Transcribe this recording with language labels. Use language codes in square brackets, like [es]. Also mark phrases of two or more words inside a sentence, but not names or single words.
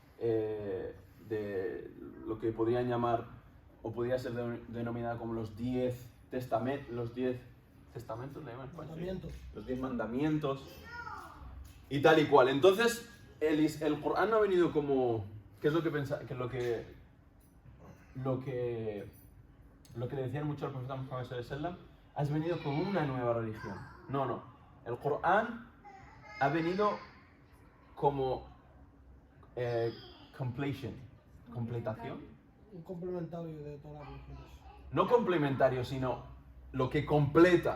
[es] de lo que podrían llamar, o podría ser denominada como los 10 testamentos, los 10 testamentos, ¿le llaman en español? Los 10 mandamientos, y tal y cual. Entonces, el Corán no ha venido como, ¿qué es lo que pensaba? Lo que le decían mucho al profeta Muhammad [ar] صلى الله عليه وسلم: [es] has venido con una nueva religión. No. El Corán ha venido como completación. Un complementario de todas las religiones. No complementario, sino lo que completa.